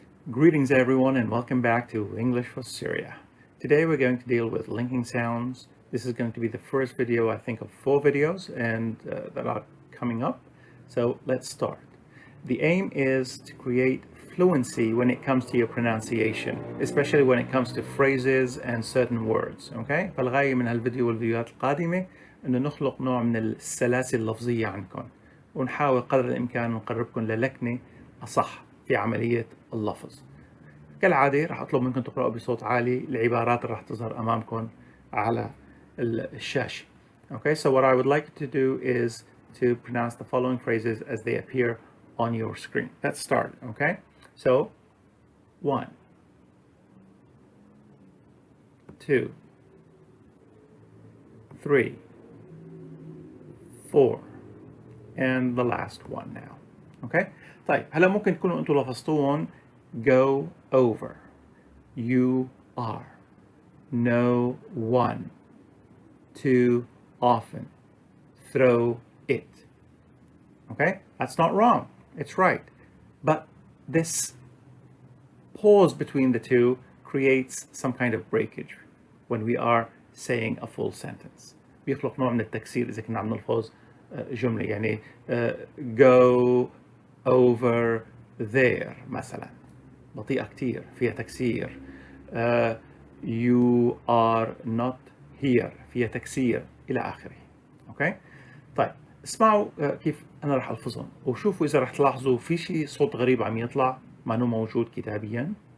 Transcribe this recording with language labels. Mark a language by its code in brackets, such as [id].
[en] Greetings everyone and welcome back to English for Syria. Today we're going to deal with linking sounds. This is going to be the first video, I think, of 4 videos and that are coming up. So let's start. The aim is to create fluency when it comes to your pronunciation, especially when it comes to phrases and certain words. Okay? [ar] فالغاية من هالفيديو والفيديوهات القادمة إنه نخلق نوع من السلاسل اللفظية عندكم ونحاول قدر الإمكان نقربكم للكنة أصح في عملية اللفظ. كالعادة راح أطلب منكم تقرأوا بصوت عالي العبارات اللي راح تظهر أمامكم على الشاشة. [en] Okay, so what I would like you to do is to pronounce the following phrases as they appear on your screen. Let's start, okay? So, 1, 2, 3, 4, and the last one now. Okay? [ar] طيب هلا ممكن تكونوا انتم لفظتوهم [en] go over, you are, no one, too often, throw it. Okay? That's not wrong. It's right. But this pause between the two creates some kind of breakage when we are saying a full sentence. [ar] بيخلق نوع من التكسير إذا كنا عم نلفظ جملة يعني [en] go over there [ar] مثلا بطيئة كتير فيها تكسير. [en] You are not here [ar] فيها تكسير إلى آخره. أوكي؟ طيب اسمعوا كيف أنا راح ألفظهم وشوفوا إذا راح تلاحظوا في شيء صوت غريب عم يطلع ما إنه موجود كتابيا.